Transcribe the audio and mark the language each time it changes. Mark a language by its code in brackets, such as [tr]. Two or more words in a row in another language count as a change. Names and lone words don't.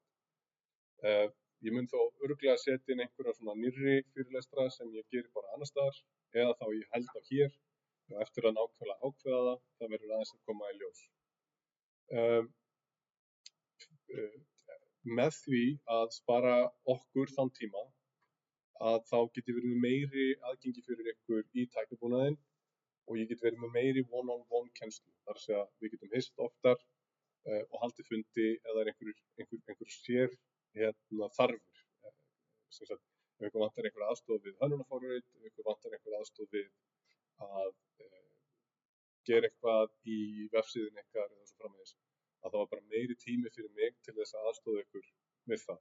[is] Ég mun þó örugglega setja inn einhverja svona nýrri fyrirlestra sem ég geri bara annars staðar eða þá ég held á hér og eftir að nákvæmlega ákveða það verður aðeins að koma í ljós. Með því að spara okkur þann tíma að þá geti verið með meiri aðgengi fyrir ykkur í tæknibúnaðinn og ég geti verið með meiri [en] one-on-one [is] kennslu. Það er að segja við getum hist oftar og haldið fundi eða einhver sér þarfur. Sem sagt, ef ykkur vantar einhver aðstoð við hönnunarforrit, ef ykkur vantar einhver aðstoð við að gera eitthvað í vefsíðunni ykkar eða svo framvegis, að það var bara meiri tími fyrir mig til þess að aðstoða ykkur við það.